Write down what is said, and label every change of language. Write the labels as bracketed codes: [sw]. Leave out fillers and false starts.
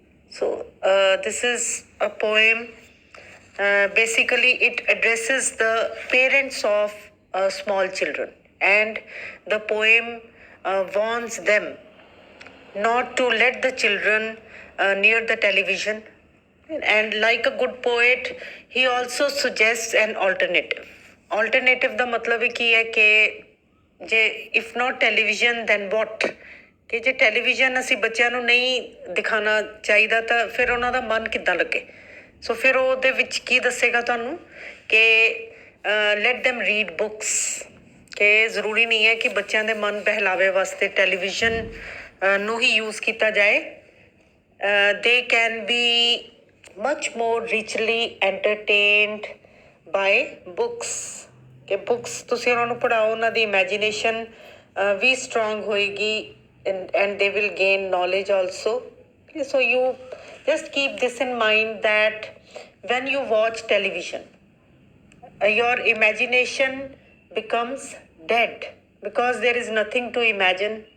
[en] So, this is a poem. Basically, it addresses the parents of small children, and the poem warns them not to let the children near the television. And like a good poet, he also suggests an alternative. [pa] Alternative ਦਾ ਮਤਲਬ ਕੀ ਹੈ ਕਿ ਜੇ [en] if not television then what? [pa] ਕਿ ਜੇ television ਅਸੀਂ ਬੱਚਿਆਂ ਨੂੰ ਨਹੀਂ ਦਿਖਾਉਣਾ ਚਾਹੀਦਾ ਤਾਂ ਫਿਰ ਉਹਨਾਂ ਦਾ ਮਨ ਕਿੱਦਾਂ ਲੱਗੇ? ਸੋ ਫਿਰ ਉਹਦੇ ਵਿੱਚ ਕੀ ਦੱਸੇਗਾ ਤੁਹਾਨੂੰ ਕਿ [en] let them read books, [pa] ਕਿ ਜ਼ਰੂਰੀ ਨਹੀਂ ਹੈ ਕਿ ਬੱਚਿਆਂ ਦੇ ਮਨ ਬਹਿਲਾਵੇ ਵਾਸਤੇ ਟੈਲੀਵਿਜ਼ਨ ਨੂੰ ਹੀ ਯੂਜ਼ ਕੀਤਾ ਜਾਏ. [en] They can be much more richly entertained by books. [pa] ਕਿ books ਤੁਸੀਂ ਉਹਨਾਂ ਨੂੰ ਪੜ੍ਹਾਓ, ਉਹਨਾਂ ਦੀ imagination ਵੀ strong ਹੋਏਗੀ, [en] and they will gain knowledge also. Okay, so you just keep this in mind that when you watch television, your imagination becomes dead because there is nothing to imagine.